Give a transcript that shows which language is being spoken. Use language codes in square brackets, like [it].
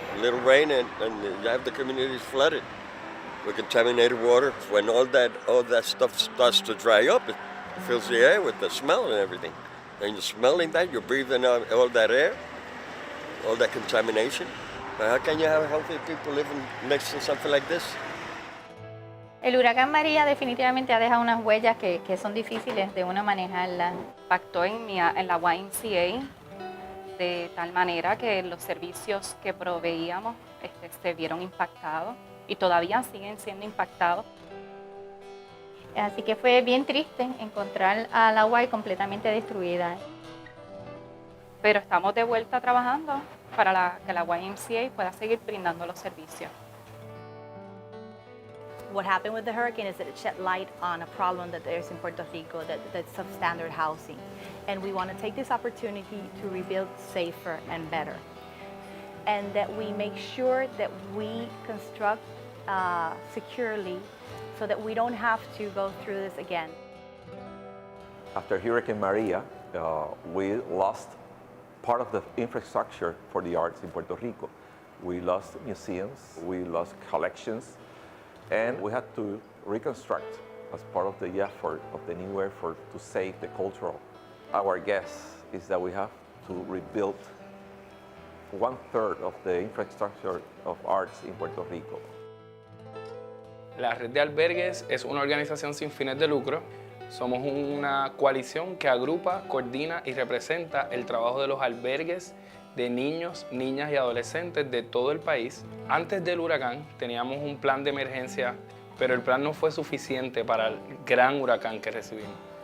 [en] A little rain and you have the communities flooded with contaminated water. When all that stuff starts to dry up, it fills the air with the smell and everything. And you're smelling that, you're breathing out all that air, all that contamination. Now, how can you have healthy people living next to something like this? [es] El huracán María definitivamente ha dejado unas huellas que son difíciles de uno manejarlas. Impactó en la YMCA de tal manera que los servicios que proveíamos se vieron impactados y todavía siguen siendo impactados. Así que fue bien triste encontrar a la Y completamente destruida. Pero estamos de vuelta trabajando para que la YMCA pueda seguir brindando los servicios. [en] What happened with the hurricane is that it shed light on a problem that there's in Puerto Rico, that's substandard housing. And we want to take this opportunity to rebuild safer and better. And that we make sure that we construct securely so that we don't have to go through this again. After Hurricane Maria, we lost part of the infrastructure for the arts in Puerto Rico. We lost museums, we lost collections, and we had to reconstruct as part of the effort, of the new effort to save the cultural. Our guess is that we have to rebuild 1/3 of the infrastructure of arts in Puerto Rico. [es] La Red de Albergues es una organización sin fines de lucro. Somos una coalición que agrupa, coordina y representa el trabajo de los albergues de niños, niñas y adolescentes de todo el país. Antes del huracán teníamos un plan de emergencia, pero el plan no fue suficiente para el gran huracán que recibimos.